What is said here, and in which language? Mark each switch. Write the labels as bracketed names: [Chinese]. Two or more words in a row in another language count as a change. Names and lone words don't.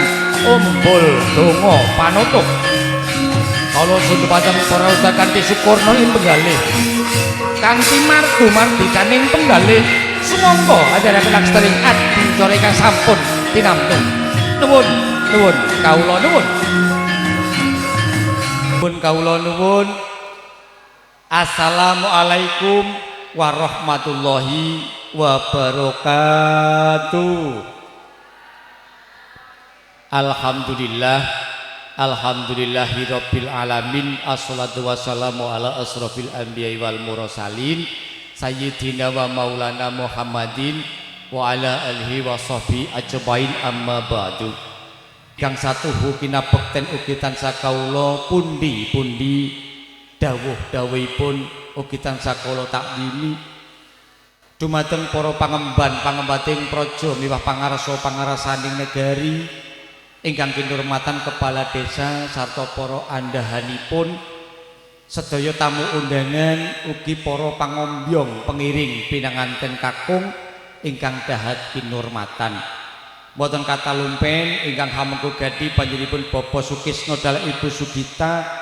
[Javanese] umbul donga panutup kala sundupaten para uta kanthi sukurna ing penggalih kanthi mardu-mardikaning penggalih sumangga ajaraken laksananing adicara ingkang sampun tinamtu nuwun kawula nuwun [Arabic] السلام عليكم ورحمة الله وبركاته. الحمد لله رب العالمين والصلاة والسلام على أشرف الأنبياء والمرسلين سيدنا ومولانا محمد وعلى آله وصحبه أجمعين أما بعد. [Javanese] Kang satuhu kinabekten ugi tansah kawula pundi-pundi dawuh-dawuhipun ugi tansah kawula takdimi dumateng para pangemban-pangembating praja miwah pangarsa-pangarasaning negari ingkang kinurmatan kepala desa sarta para andhahanipun sedaya tamu undangan ugi para pangombyong pengiring pinanganten kakung ingkang dahat kinurmatan boten kata lumpen ingkang hamengga gadi panjenenganipun Bapak Sukisna dalah Ibu Sugita